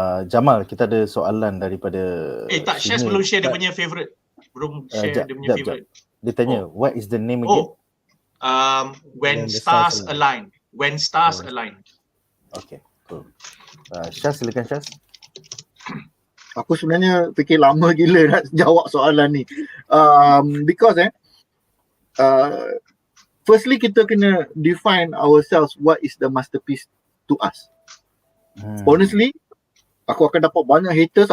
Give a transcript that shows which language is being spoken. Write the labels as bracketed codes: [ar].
[ms] Jamal, kita ada soalan daripada Shaz belum share dia punya favourite. Belum share dia punya favourite. Dia tanya, [en] what is the name again? When Stars Align. When Stars Align. Okay, cool. Shaz, [ms] silakan [en] Shaz. [ms] Aku sebenarnya fikir lama gila nak jawab soalan ni. [en] Because firstly [ms] kita kena [en] define ourselves what is the masterpiece to us. [ms] Honestly, aku akan dapat banyak haters.